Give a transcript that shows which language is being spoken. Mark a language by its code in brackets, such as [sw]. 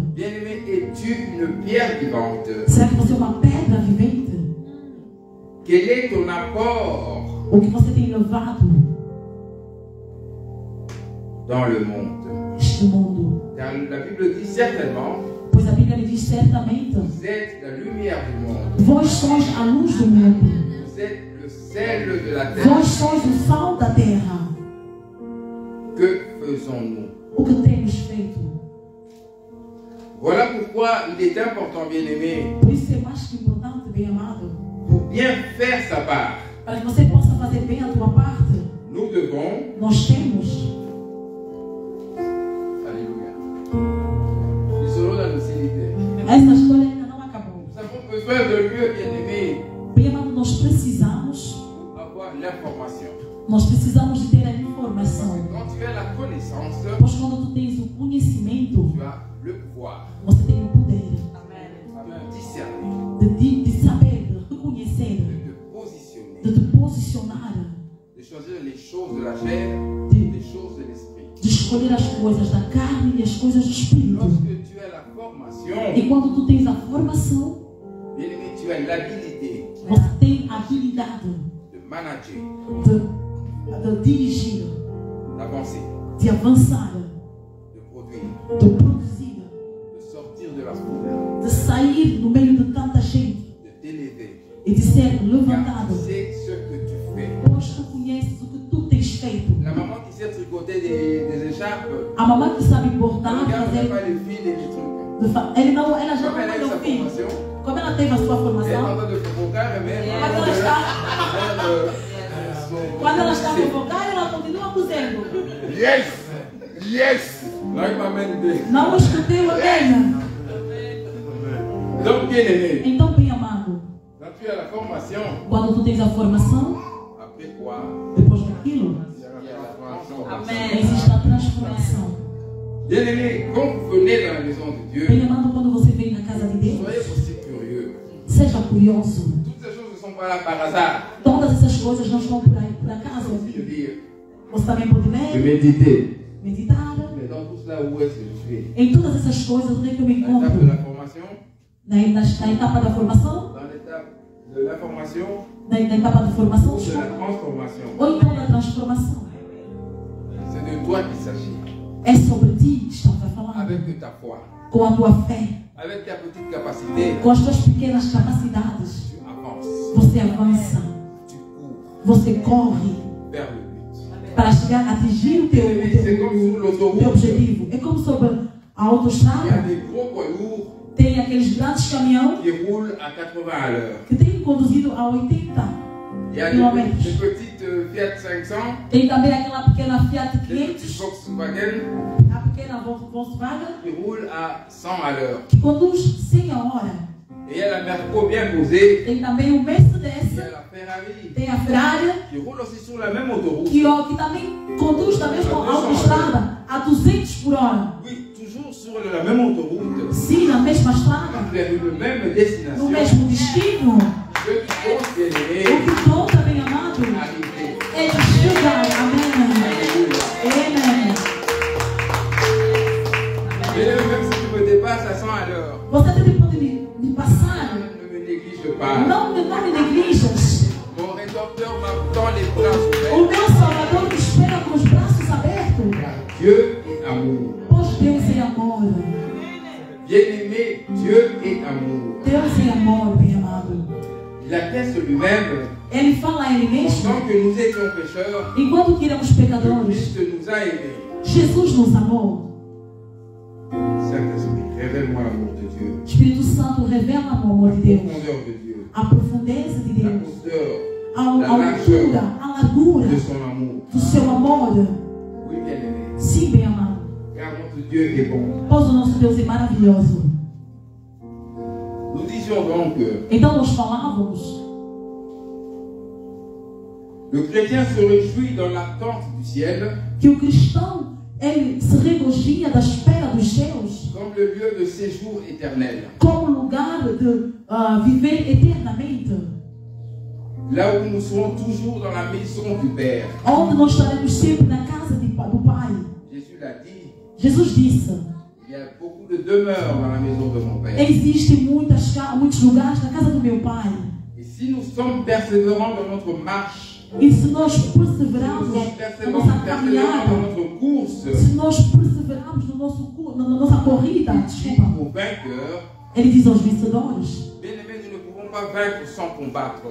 [fr] Bien-aimé, es-tu une pierre vivante? [pt] Será que você é uma pedra vivente? [fr] Quel est ton apport [pt] O que você tem levado [fr] dans le monde? [pt] neste mundo? [fr] Car la Bible dit certainement, [pt] Pois a Bíblia lhe diz certamente: [fr] vous êtes la lumière du monde. [pt] vós sois a luz do mundo. [fr] Vous êtes le sel de la terre. [pt] Vós sois o sal da terra. [fr] Que faisons-nous? [pt] O que temos feito? [fr] Voilà pourquoi il est important, bien-aimé, [pt] Por isso é mais que importante, bem amado, [fr] pour bien faire sa part, [pt] para que você possa fazer bem a tua parte, [fr] nous devons, [pt] nós temos. [fr] alléluia, nous serons dans la lucidité. [pt] Essa história ainda não acabou. [fr] Nous avons besoin de lieu, bien-aimé, [pt] Bem amado, nós precisamos [fr] pour avoir l'information. [pt] de ter a informação. [fr] Quand tu as la connaissance, [pt] Pois quando tu tens o conhecimento, [fr] tu as le pouvoir [pt] você tem o poder [fr] de discerner, [pt] de saber, de reconhecer, [fr] de te positionner, [pt] de te posicionar, [fr] de choisir les choses de la chair, [pt] de, [fr] les choses de l'esprit. [pt] de escolher as coisas da carne e as coisas do espírito. [fr] Lorsque tu as la formation, [pt] E quando tu tens a formação, [fr] bien-aimé, tu as l'habilité [pt] você tem a habilidade [fr] de manager, [pt] de dirigir, [fr] d'avancer. [pt] de avançar, [fr] de produire, [pt] de produzir, [fr] de sortir de la foule, [pt] de sair no meio de tanta gente [fr] de t'élever. [pt] e de ser [fr] Car [pt] levantado, [fr] tu sais ce que tu fais. [pt] pois tu conheces o que tu tens feito. [fr] La maman qui sait tricoter des écharpes, [pt] A mamãe que sabe bordar, [fr] elle regarde [pt] fazer, [fr] pas les fils et les trucs. [pt] ela já [fr] Comme elle a eu [pt] não [fr] sa [pt] é o filho. [fr] formation, [pt] Como ela teve a sua [fr] elle est en [pt] formação, [fr] train de provoquer, mais elle [pt] quando [fr] est en [pt] ela está, [fr] train de [pt] quando ela está provocando, ela continua cozendo. Yes! Yes! Like ma main day. Não escutei a dela. [fr] Donc, bien aimé, [pt] Então, bem amado, [fr] quand tu as la formation, [pt] quando tu tens a formação, [fr] après quoi? [pt] depois daquilo, [fr] Il y a la transformation. [pt] existe a transformação. [fr] Bien aimé, quand vous venez dans la maison de Dieu, [pt] Bem amado, quando você vem na casa de Deus, [fr] soyez aussi curieux. [pt] seja curioso. [fr] Toutes ces choses ne sont pas là par hasard. [pt] Todas essas coisas não estão por aí, por acaso. [fr] De lire, [pt] Você também pode [fr] de [pt] ler, [fr] méditer. [pt] meditar. [fr] Mais dans tout cela, où est-ce que je suis? [pt] Em todas essas coisas, onde é que eu me [fr] Dans l'étape de [pt] encontro? [fr] la formation, [pt] Na etapa da formação, [fr] dans l'étape de l'information, [pt] na etapa de formação, [fr] ou de la transformation. [pt] ou então da transformação. [fr] C'est de toi qu'il s'agit. [pt] É sobre ti que estamos a falar. [fr] Avec ta foi, [pt] Com a tua fé, [fr] avec ta petite capacité, [pt] com as tuas pequenas capacidades, [fr] tu avances, [pt] você avança, [fr] tu cours [pt] você corre [fr] vers le but. [pt] para chegar a atingir o teu [fr] C'est comme sur l'autoroute. [pt] objetivo. É como sobre a [fr] Il y a [pt] autoestrada, [fr] des gros poids lourds [pt] tem aqueles grandes caminhões [fr] qui roulent à 80 à l'heure. [pt] que têm conduzido a 80 [fr] Il y a [pt] quilômetros. [fr] des petites Fiat 500, [pt] Tem também aquela pequena Fiat [fr] des petits [pt] 500, [fr] Volkswagen [pt] a pequena Volkswagen, [fr] qui roulent à 100 à l'heure. [pt] que conduz 100 a hora. [fr] Et il y a la Merco bien posée. [pt] Tem também o [fr] Il y [pt] Mercedes, [fr] a la Ferrari [pt] tem a Ferrari, [fr] qui roule aussi sur la même autoroute. [pt] que também conduz da mesma autoestrada a 200 por hora. [fr] Oui, toujours sur la même autoroute, [pt] Sim, na mesma estrada, [fr] vers une même [pt] no [fr] destination. [pt] mesmo destino. [fr] Je qui compte, bien [pt] O [fr] aimé, [pt] que conta, bem amado, [fr] arriver. [pt] é de chegar. Amém. [fr] Alléluia. [pt] Amém. [fr] Bien aimé, même si tu me dépasses à 100 à l'heure, [pt] Você também pode me passar. [fr] ne me néglige pas. [pt] Não me neglijas. [fr] Mon rédempteur m'attend les bras [pt] O [fr] ouverts. [pt] meu Salvador me espera com os braços abertos. [fr] Dieu est amour. [pt] Pois Deus é amor. [fr] Bien-aimé, Dieu est amour. [pt] Deus é amor, bem amado. [fr] Il atteste lui-même, [pt] Ele fala a Ele mesmo. [fr] pendant que nous étions pécheurs, [pt] Enquanto que éramos [fr] que [pt] pecadores, [fr] Christ nous a aimés. [pt] Jesus nos amou. [fr] Saint-Esprit, révèle-moi l'amour de Dieu, [pt] Espírito Santo revela o amor de [fr] la [pt] Deus. [fr] profondeur de Dieu, [pt] A profundeza de [fr] la [pt] Deus. [fr] hauteur [pt] A altura, a largura [fr] de son amour. [pt] do seu amor. [fr] Oui, bien-aimé, [pt] Sim, bem amado. [fr] car notre Dieu est bon. [pt] Pois o nosso Deus é maravilhoso. [fr] Nous disions donc que [pt] Então nós falávamos, [fr] le chrétien se réjouit dans l'attente du ciel [pt] que o cristão, ele se regozija da espera dos céus [fr] comme le lieu de séjour éternel. [pt] como lugar de viver eternamente, [fr] Là où nous serons toujours dans la maison du Père. [pt] onde nós estaremos sempre na casa do Pai. [fr] Jésus l'a dit, [pt] Jesus disse, [fr] il y a beaucoup de demeures dans la maison de mon Père. [pt] existem muitos lugares na casa do meu Pai. [fr] Et si nous sommes persévérants dans notre marche, [pt] E se nós [fr] si nous [pt] perseverarmos [fr] sommes [pt] na [fr] persévérants [pt] nossa [fr] dans [pt] caminhada, [fr] notre course, [pt] se nós perseverarmos na nossa corrida, [fr] il dit [pt] desculpa, [fr] aux vainqueurs, [pt] ele diz aos vencedores, [fr] bien-aimés, nous ne pouvons pas vaincre sans combattre.